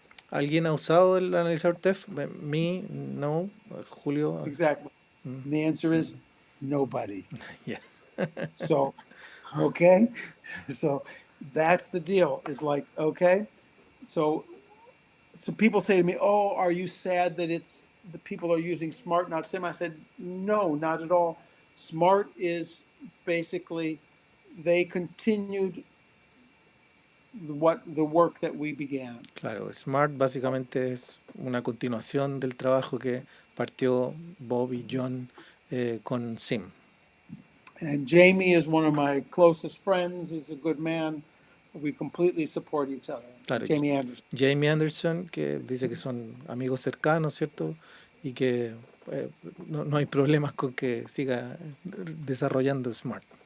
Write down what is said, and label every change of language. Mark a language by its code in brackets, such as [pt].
[es] ¿Alguien ha usado el analizador TEF? [en] Me, no. Julio, Exactly. And the answer is nobody. yeah. So, okay. So that's the deal is like, okay. So, so people say to me, oh, are you sad that it's the people are using smart, not sim? I said, no, not at all. Smart is basically, they continued the work that we began. [es] Claro, Smart básicamente es una continuación del trabajo que partió Bob y John con Sim. [en] And Jamie is one of my closest friends. He's a good man. We completely support each other. [es] Claro, Jamie Anderson. Jamie Anderson, que dice que son amigos cercanos, ¿cierto? Y que no hay problemas con que siga desarrollando Smart.